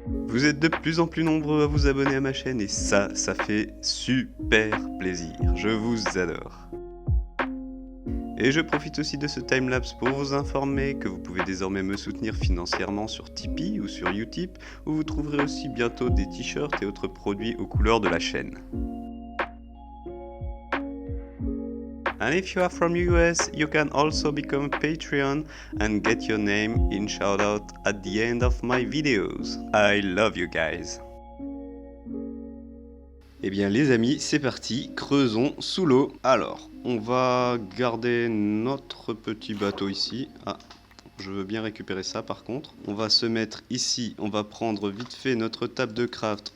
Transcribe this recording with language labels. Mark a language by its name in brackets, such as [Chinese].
[French] Vous êtes de plus en plus nombreux à vous abonner à ma chaîne et ça fait super plaisir. Je vous adore. Et je profite aussi de ce timelapse pour vous informer que vous pouvez désormais me soutenir financièrement sur Tipeee ou sur Utip, où vous trouverez aussi bientôt des t-shirts et autres produits aux couleurs de la chaîne. [English] And if you are from US, you can also become a Patreon and get your name in shoutout at the end of my videos. I love you guys. [French] Eh bien les amis, c'est parti, creusons sous l'eau. Alors, on va garder notre petit bateau ici. Ah, je veux bien récupérer ça par contre. On va se mettre ici, on va prendre vite fait notre table de craft.